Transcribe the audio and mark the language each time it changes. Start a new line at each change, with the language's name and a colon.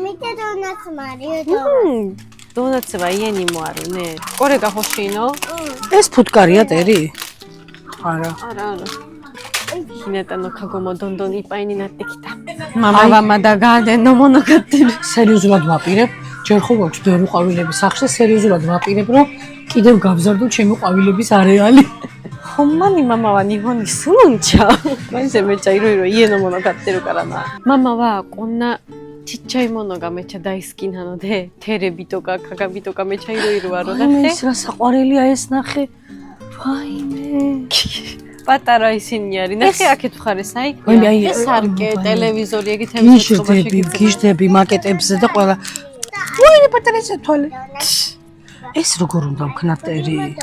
Japanese: 見てドーナツもあるよ。ドーナツは家にもあるね。これが欲しいの？
Georgian: ეს ფუტკარია ტერი? არა.
Japanese: あるある。ひなたのカゴもどんどんいっぱいになってきた。ママはまだガーデンのもの買ってる。
Georgian: სერიოზულად ვაპირებ. ჯერ ხო გვაქვს ბევრი ყვავილები სახში, სერიოზულად ვაპირებ, რომ კიდევ გავზარდო ჩემი ყვავილების არეალი.
Japanese: ほんまにママは日本に住むんちゃう？マジでめっちゃいろいろ家のもの買ってるからな。ママはこんなちっちゃいものがめっちゃ大好きなので、テレビとか鏡とかめっちゃいろいろあるだって。
Georgian: ეს რა საყვარელია ეს ნახე. ვაიმე. პატარა ისინი არის. ნახე აქეთ მხარეს აი. ვაიმე აი ეს არკე, ტელევიზორი, ეგ გიშდები მაკეტებზე და ყველა. ვაიმე პატარა ეს თვალე. ეს როგორ უნდა ვქნათ ტერი?